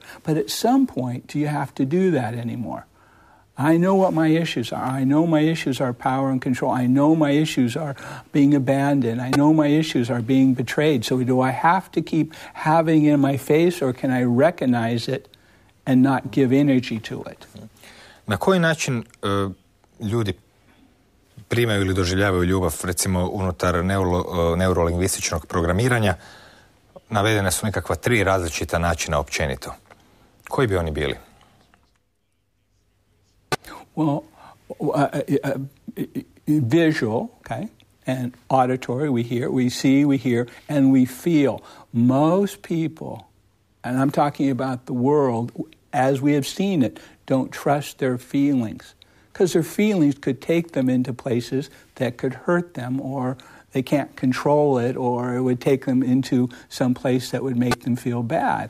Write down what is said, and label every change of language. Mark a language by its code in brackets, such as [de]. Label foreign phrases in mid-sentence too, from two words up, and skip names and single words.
[en] But at some point, do you have to do that anymore? I know what my issues are. I know my issues are power and control. I know my issues are being abandoned. I know my issues are being betrayed. So do I have to keep having it in my face or can I recognize it and not give energy to it? [hr] Na koji način ljudi primaju ili doživljavaju ljubav, recimo unutar neurolingvističnog programiranja? Navedene su nekakva 3 različita načina općenito. Koji bi oni bili? [en] Well, visual, okay, and auditory, we see, we hear, and we feel. Most people, and I'm talking about the world as we have seen it, don't trust their feelings because their feelings could take them into places that could hurt them or they can't control it or it would take them into some place that would make them feel bad.